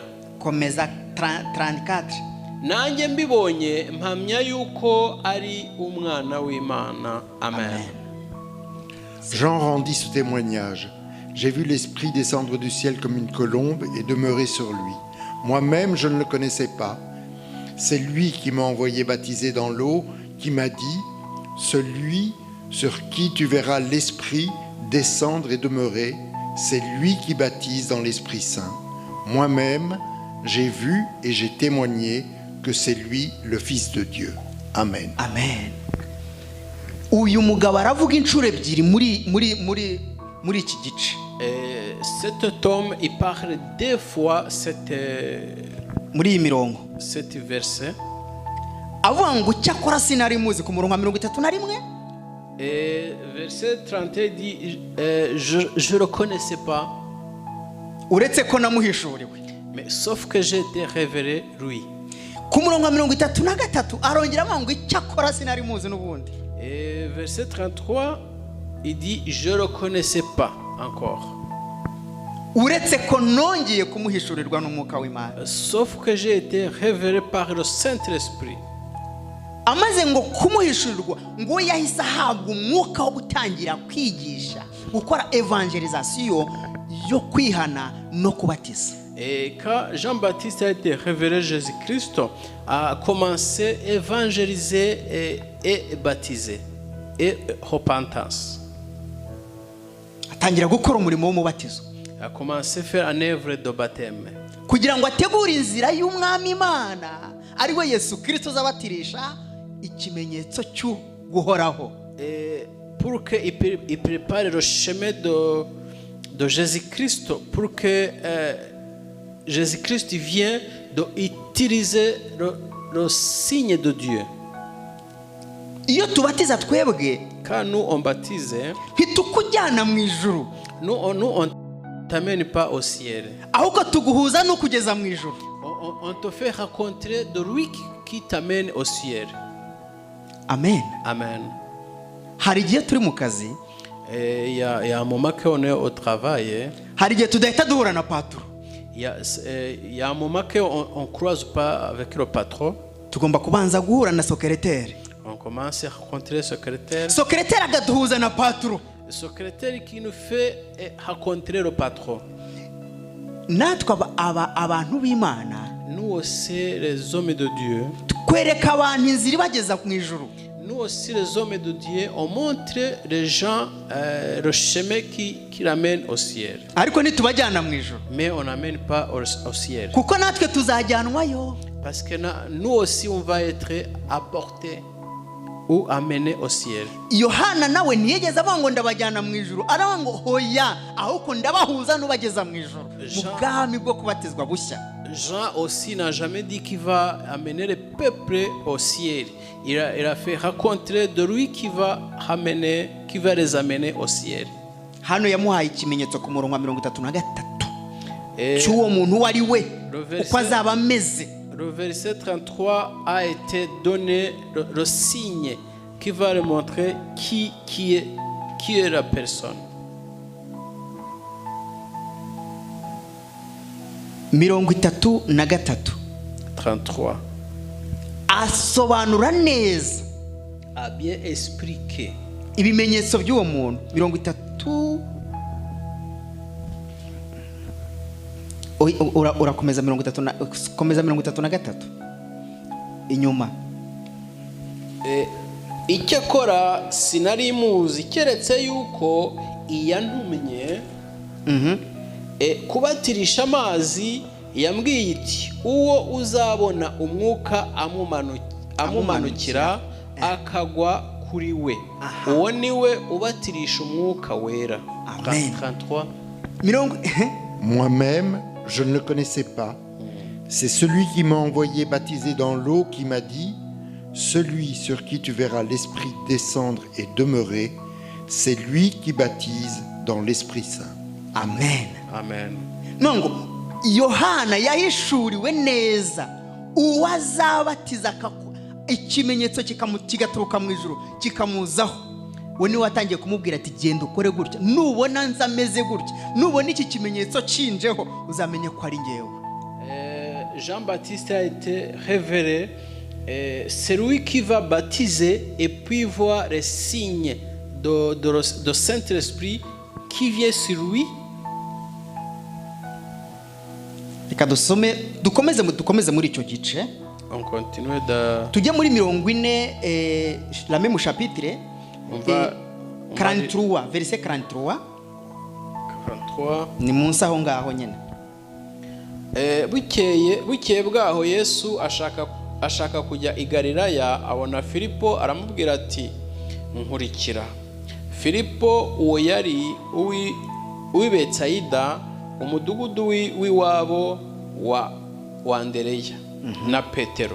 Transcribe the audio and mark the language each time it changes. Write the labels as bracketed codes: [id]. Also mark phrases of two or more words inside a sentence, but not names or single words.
[rw] Komeza 34. Nanjye mbibonye mpamya yuko ari umwana w'Imana. Amen. [fr] Jean rendit ce témoignage. J'ai vu l'Esprit descendre du ciel comme une colombe et demeurer sur lui. Moi-même, je ne le connaissais pas. C'est lui qui m'a envoyé baptiser dans l'eau, qui m'a dit, celui sur qui tu verras l'Esprit descendre et demeurer, c'est lui qui baptise dans l'Esprit Saint. Moi-même, j'ai vu et j'ai témoigné que c'est lui le Fils de Dieu. Amen. Amen. [rw] Uyu mugabo aravuga inshuro ebyiri muri iki gice. [fr] Cet homme, il parle deux fois [rw] muri iyi mirongo. [fr] Cet verset. [rw] Avuga ngo cyakora sinari muzi ku murongo wa 31. [fr] Verset 31 dit je le connaissais pas. [rw] Uretse ko namuhishuriwe. [fr] Mais sauf que j'ai été révélé lui. [rw] Ku murongo wa 33 arongera avuga ngo cyakora sinari muzi n'ubundi. [fr] Et verset 33, il dit je le connaissais pas encore. [rw] Uretse ko nongeye kumuhishurirwa n'umwuka w'Imana. [fr] Sauf que j'ai été révélé par le Saint-Esprit. [rw] Amaze ngo kumuhishurirwa ngo yahise ahabwa umwuka wo gutangira kwigisha, gukora evangelisation yo kwihana no kubatiza. [fr] Et quand Jean-Baptiste a été révélé, Jésus-Christ a commencé à évangéliser et baptiser et repentance. [rw] Atangira gukora umurimo w'umubatizo. [fr] A commencé à faire une œuvre de baptême. [rw] Kugira ngo ategure inzira y'umwami Imana ari we Yesu Kristo azabatirisha ikimenyetso cyo guhoraho. [fr] Et pour qu'il prépare le chemin de Jésus-Christ, pour que Jésus-Christ vienne d'utiliser le signe de Dieu. [rw] Iyo tubatiza twebwe, [fr] quand nous on baptise, [rw] ntitukujyana mu ijuru. [fr] Nous on t'amène pas au ciel. [rw] Ahubwo tuguhuza no kugeza mu ijuru. [fr] On te fait rencontrer de lui qui t'amène au ciel. Amen. Amen. [rw] Hari igihe turi mu kazi. [fr] Il y a un moment qu'on est au travail. [rw] Hari igihe tudahita duhura na patron. [fr] Il y a un moment qu'on ne croise pas avec le patron. [rw] Tugomba kubanza guhura na secrétaire. [fr] On commence à rencontrer le secrétaire. [rw] Secrétaire agaduhuza na patron. [fr] Le secrétaire qui nous fait rencontrer le patron. [rw] Natwe abantu b'Imana. [fr] Nous aussi les hommes de Dieu. [rw] Twereka abantu inzira ibageza mu ijuru. [fr] Nous aussi les hommes de Dieu, on montre les gens le chemin qui l'amène au ciel. [rw] Ariko ntitubajyana mu ijuru. [fr] Mais on n'amène pas au ciel. [rw] Kuko natwe tuzajyanwayo. [fr] Parce que nous aussi on va être apportés ou amenés au ciel. [rw] Yohana nawe ntiyigeze avuga ngo ndabajyana mu ijuru, aravuga ngo hoya ahubwo ndabahuza n'ubageza mu ijuru mu bwami bwo kubatizwa bushya. [fr] Jean aussi n'a jamais dit qu'il va amener le peuple au ciel. Il a fait rencontrer de lui qui va les amener au ciel. [rw] Hano yamuhaye ikimenyetso ku murongo wa 33 cy'uwo muntu wari we uko azaba ameze. [fr] Le verset 33 a été donné le signe qui va le montrer qui est la personne. 33 [rw] asobanura neza, [fr] a bien expliqué [rw] ibimenyetso by'uwo muntu. 30 urakomeza 33 inyuma. Icyakora sinari muzi keretse yuko iyantumye kubatirisha amazi, yambwiye iti uwo uzabona umwuka amumanukira akagwa kuri we uwo ni we ubatirisha umwuka wera. Amen. 33. mirongo [fr] Moi-même, je ne le connaissais pas. C'est celui qui m'a envoyé baptiser dans l'eau qui m'a dit, celui sur qui tu verras l'Esprit descendre et demeurer, c'est lui qui baptise dans l'Esprit Saint. amen. Amen. [rw] nongo Yohana yahishuriwe neza uwazabatiza ikimenyetso kigaturuka mu ijuru kikamuzaho. we niwe watangiye kumubwira ati genda ukore gutya, nubona nza ameze gutya, nubona iki kimenyetso cinjeho uzamenye ko ari ngewe. [fr] Jean-Baptiste a été révélé, celui qui va baptiser et puis voir les signes de Saint-Esprit qui vient sur lui. [rw] Reka dukomeze muri icyo gice. [fr] On continue de... [rw] tujye muri 40, [fr] la même chapitre, On va 43 verset 43. 43. [rw] ni munsi aho ngaho nyine. Bukeye bwaho Yesu ashaka kujya i Galilaya, abona Filipo aramubwira ati nkurikira. Filipo uwo yari uw'i Betsayida, umudugudu w'iwabo wa Andereya na Petero.